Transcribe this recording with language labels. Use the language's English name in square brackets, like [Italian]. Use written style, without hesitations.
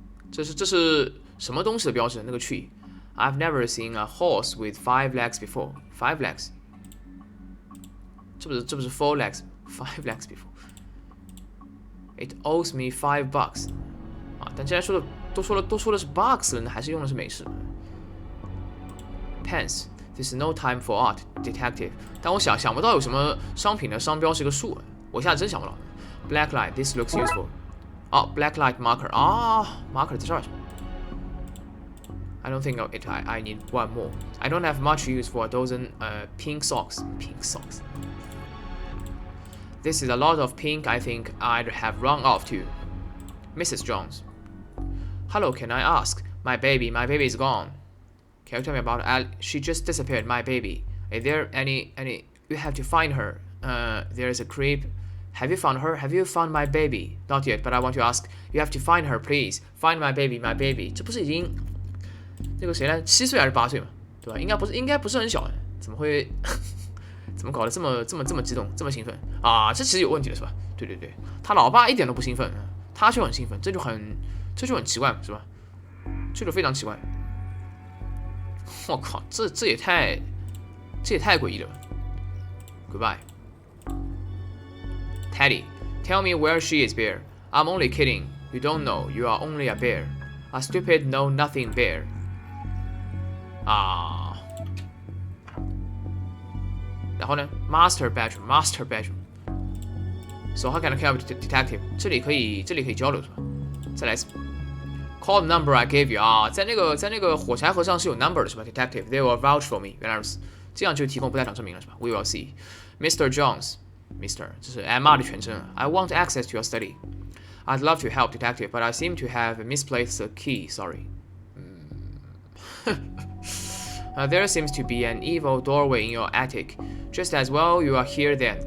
[Chinese] 这是什么东西的标志？那个 tree. [English] I've never seen a horse with 5 legs before. 5 legs. [Chinese] 这不是 [English] 4 legs. 5 legs before. It owes me $5. [Chinese] 但既然都说的是 bucks 了，那还是用的是美式。 [English] Pence. This is no time for art, detective. [Chinese] 但我想不到有什么商品的商标是一个树，我现在真想不到。 [English] Black light. This looks useful. Black light marker. Marker [Chinese] 在这儿。 [English] I don't think of it. I need one more. I don't have much use for a dozen pink socks. Pink socks. This is a lot of pink. I think I'd have run off too. Mrs. Jones. Hello, can I ask? My baby is gone. Can you tell me about Al? She just disappeared. My baby. Is there any? You have to find her. There's a creep. Have you found her? Have you found my baby? Not yet, but I want to ask. You have to find her, please. Find my baby, my baby. [Chinese] 这不是已经那个谁来7岁还是8岁嘛？对吧？应该不是很小，怎么会怎么搞得这么激动，这么兴奋这其实有问题的是吧？对，他老爸一点都不兴奋，他却很兴奋，这就很奇怪是吧？这就非常奇怪。我靠，这也太诡异了吧 ！ [English] Goodbye, Teddy. Tell me where she is, bear. I'm only kidding. You don't know. You are only a bear. A stupid know-nothing bear. [Chinese] 然后呢 [English] ？Master bedroom. So how can I help detective? [Chinese] 这里可以交流是吧？再来一次。 [English] Call the number I gave you [Chinese] 在那个火柴盒上是有 [English] number [Chinese] 的是吧 [English] ？Detective, they will vouch for me. [Chinese] 原来如此，这样就提供不在场证明了是吧 ？ [English] We will see. Mr. Jones, Mr. [Chinese] 这是 Emma 的全称。 [English] I want access to your study. I'd love to help, Detective, but I seem to have misplaced the key. Sorry. There seems to be an evil doorway in your attic. Just as well you are here then.